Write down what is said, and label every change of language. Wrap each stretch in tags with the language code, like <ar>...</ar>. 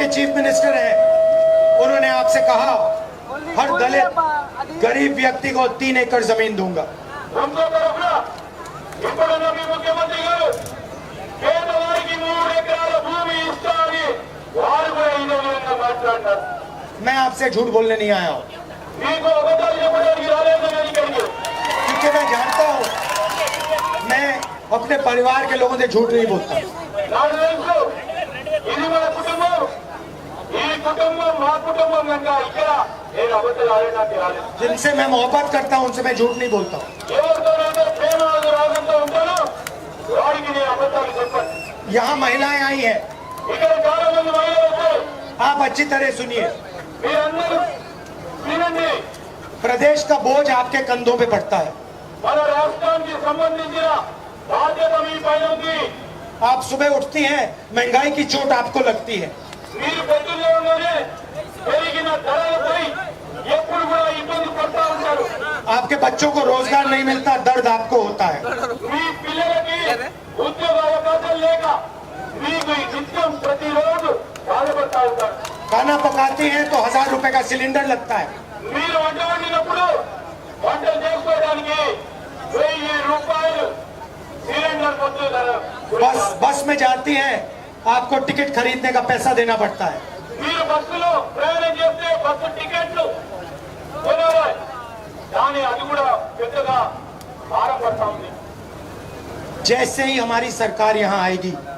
<hi>आपके chief minister हैं, उन्होंने आपसे कहा हर दलित गरीब व्यक्ति को 3 एकड़ जमीन दूंगा।</hi> <te>ఇంకో తరఫున ఇప్పుడు మీ ముఖ్యమంత్రి గారు పేదవారికి 3 ఎకరాల భూమి ఇస్తారని వారు కూడా ఇదే విధంగా మాట్లాడినారు.</te> <hi>मैं आपसे झूठ बोलने नहीं आया हूं,</hi> <te>మీకు అబద్ధాలు చెప్పడానికి రాలేదు నేను ఇక్కడికి.</te> <hi>क्योंकि मैं जानता हूं मैं अपने परिवार के लोगों से झूठ नहीं बोलता।</hi> <te>నాకు తెలుసు ఇది మన కుటుంబం, ఈ కుటుంబం మా కుటుంబం కనుక ఇక్కడ నేను అబద్ధాలు ఆడడానికి రాలేదు.</te> <hi>जिनसे मैं मोहब्बत करता हूं उनसे मैं झूठ नहीं बोलता हूं।</hi> <te>ఎవరితోనైతే ప్రేమ రాగంతో ఉంటానో వారికి నేను అబద్ధాలు చెప్పను.</te> <hi>यहाँ महिलाएं आई हैं,</hi> <te>ఇక్కడ చాలా మంది మహిళలు వచ్చారు.</te> <hi>आप अच्छी तरह सुनिए।</hi> <te>మీరందరూ వినండి.</te> <hi>प्रदेश का बोझ आपके कंधों पे पड़ता है।</hi> <te>మన రాష్ట్రానికి సంబంధించిన బాధ్యత మీ పైన ఉంది.</te> <hi>आप सुबह उठती हैं, महंगाई की चोट आपको लगती है।</hi> <te>మీరు పొద్దున్నే పెరిగిన ధరలపై ఎప్పుడు కూడా ఇబ్బంది పడతా ఉంటారు.</te> <hi>आपके बच्चों को रोजगार नहीं मिलता, दर्द आपको होता है।</hi> <te>మీ పిల్లలకి ఉద్యోగ అవకాశాలు లేక మీకు నిత్యం ప్రతిరోజు బాధపడతా ఉంటారు.</te> <hi>खाना पकाती हैं तो 1000 रुपए का सिलेंडर लगता है।</hi> <te>మీరు వంట వండినప్పుడు వంటలు చేసుకోవడానికి 1000 రూపాయలు సిలిండర్ పొద్దు ధర.</te> <hi>बस में जाती हैं, आपको टिकट खरीदने का पैसा देना पड़ता है।</hi> <te>మీరు బస్సులో ప్రయాణం చేస్తే బస్సు టికెట్లు కొనేవారు, కానీ అది కూడా పెద్దగా భారం పడతా ఉంది.</te> <hi>जैसे ही हमारी सरकार यहाँ आएगी,</hi>